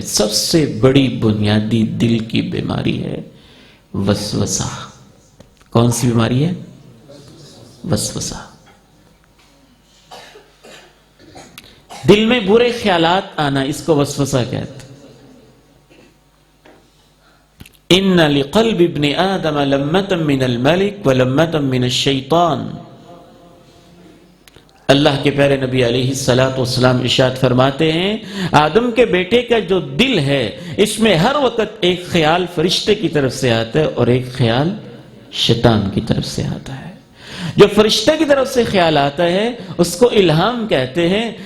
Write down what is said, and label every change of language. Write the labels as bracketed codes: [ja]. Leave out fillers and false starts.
[ur] سب سے بڑی بنیادی دل کی بیماری ہے وسوسہ. کون سی بیماری ہے؟ وسوسہ. دل میں برے خیالات آنا، اس کو وسوسہ کہتے. [ar] ان لقلب ابن آدم لمۃ من الملک ولمۃ من الشیطان. [ur] اللہ کے پیارے نبی علیہ الصلوۃ والسلام ارشاد فرماتے ہیں، آدم کے بیٹے کا جو دل ہے اس میں ہر وقت ایک خیال فرشتے کی طرف سے آتا ہے اور ایک خیال شیطان کی طرف سے آتا ہے. جو فرشتے کی طرف سے خیال آتا ہے اس کو الہام کہتے ہیں.